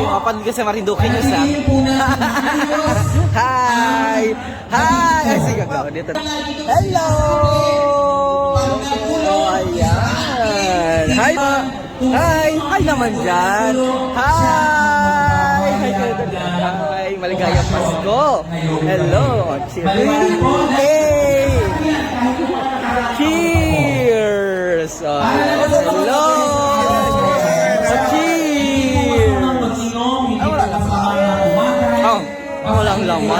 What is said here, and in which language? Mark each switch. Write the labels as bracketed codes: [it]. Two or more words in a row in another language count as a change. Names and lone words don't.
[tl] Mapanood ka sa Marinduque News, ha? Pagpiliin po natin ang ayos. [en] Hi! Hi! [tl] Ay, sige, go. Dito. [en] Hello! Oh, ayan. Hi, ma. Hi! Hi [tl] naman dyan. [en] Hi! Hi, hi. [tl] Maligayang Pasko. Hello. [en] Hey! Cheers! Oh, hello! Oh, [tl] walang laman.